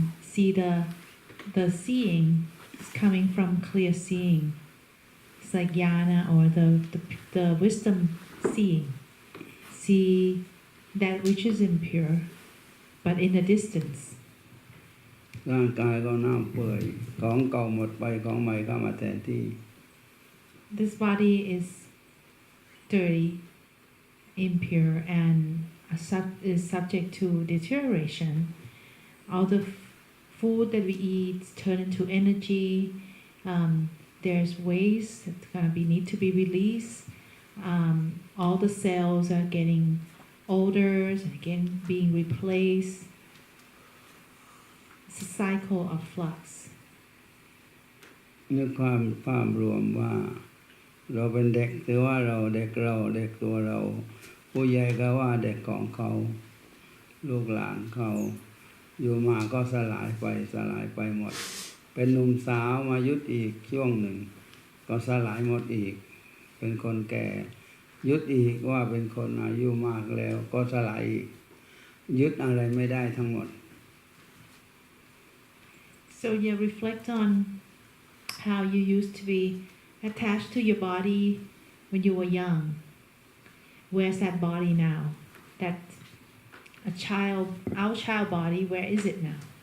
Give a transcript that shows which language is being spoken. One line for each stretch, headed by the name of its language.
English: See the seeing is coming from clear seeing. It's like jnana or the wisdom seeing. See that which is impure, but in the distance.
Thai: ร่างกายก็เน่าเปื่อยของเก่าหมดไปของใหม่เข้ามาแทนที่
English: This body is dirty, impure, and is subject to deterioration. All the food that we eat turn into energy. There's waste that's gonna need to be released. All the cells are getting older and again being replaced. It's a cycle of flux.
Thai: นึกความรวมว่าเราเป็นเด็กถือว่าเราเด็กตัวเรา ผู้ใหญ่ก็ว่าเด็กของเขา ลูกหลานเขาอยู่มาก็สลายไปหมด เป็นหนุ่มสาวมายึดอีกช่วงหนึ่ง ก็สลายหมดอีก เป็นคนแก่ยึดอีกว่าเป็นคนอายุมากแล้วก็สลายอีกยึดอะไรไม่ได้ทั้งหมด
English: So you reflect on how you used to be attached to your body when you were young. Where's that body now? That our child body, where is it now?